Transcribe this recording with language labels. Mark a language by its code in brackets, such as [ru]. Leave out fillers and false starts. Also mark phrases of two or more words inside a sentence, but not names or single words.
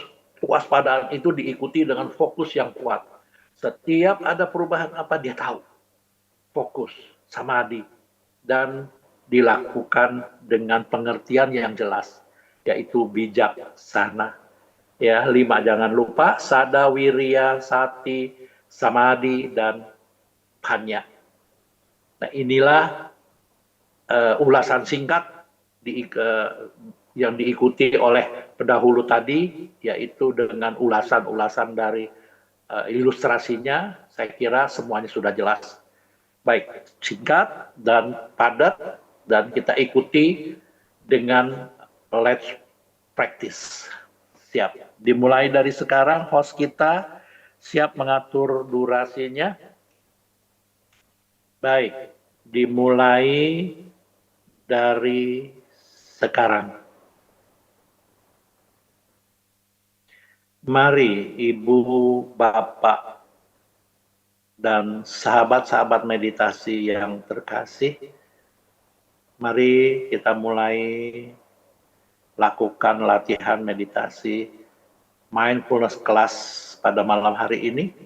[id] Kewaspadaan itu diikuti dengan fokus yang kuat. Setiap ada perubahan apa dia tahu. Fokus, samadhi, dan dilakukan dengan pengertian yang jelas, yaitu bijaksana. Ya, 5 jangan lupa: [pi] sada, wirya, sati, samadhi, [id] dan panya. Nah, inilah ulasan singkat yang diikuti oleh pendahulu tadi, yaitu dengan ulasan-ulasan dari ilustrasinya. Saya kira semuanya sudah jelas. Baik, singkat dan padat, dan kita ikuti dengan [en] let's practice. [id] Siap. Dimulai dari sekarang, host kita siap mengatur durasinya. Baik, dimulai dari sekarang. Mari Ibu, Bapak, dan sahabat-sahabat meditasi yang terkasih, mari kita mulai lakukan latihan meditasi [en] mindfulness class [id] pada malam hari ini.